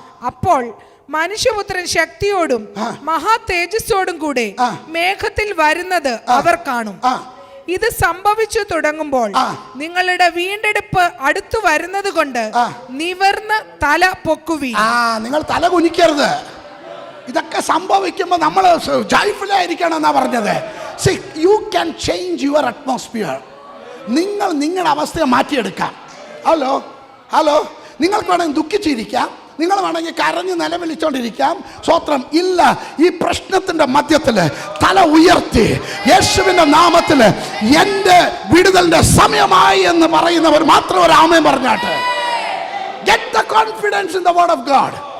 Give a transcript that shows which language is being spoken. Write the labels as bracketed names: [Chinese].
[Malayalam] അപ്പോൾ മനുഷ്യപുത്രൻ ശക്തിയോടും മഹാ തേജസ്സോടും കൂടെ മേഘത്തിൽ വരുന്നത് അവർ കാണും. ഇത് സംഭവിച്ചു തുടങ്ങുമ്പോൾ നിങ്ങളുടെ വീണ്ടെടുപ്പ് അടുത്തു വരുന്നത് കൊണ്ട് നിവർന്ന് തല പൊക്കുവീൻ. നിങ്ങൾ തല കുനിക്കരുത്. ഇതൊക്കെ സംഭവിക്കുമ്പോൾ നമ്മൾ ജോയ്ഫുള്ളായിരിക്കണം എന്നാ പറഞ്ഞത്. [English] See, you can change your atmosphere. [Malayalam] നിങ്ങൾ നിങ്ങളുടെ അവസ്ഥയെ മാറ്റിയെടുക്കാം. ഹലോ, നിങ്ങൾക്ക് വേണമെങ്കിൽ ദുഃഖിച്ചിരിക്കാം, നിങ്ങൾ വേണമെങ്കിൽ കരഞ്ഞ് നിലവിളിച്ചോണ്ടിരിക്കാം. സ്വോത്രം. ഇല്ല, ഈ പ്രശ്നത്തിന്റെ മധ്യത്തിൽ തല ഉയർത്തി യേശുവിന്റെ നാമത്തിൽ എൻ്റെ വിടുതലിന്റെ സമയമായി എന്ന് പറയുന്നവർ മാത്രം ഒരു ആമേൻ പറഞ്ഞാട്ടെ. [English] Get the confidence in the word of God.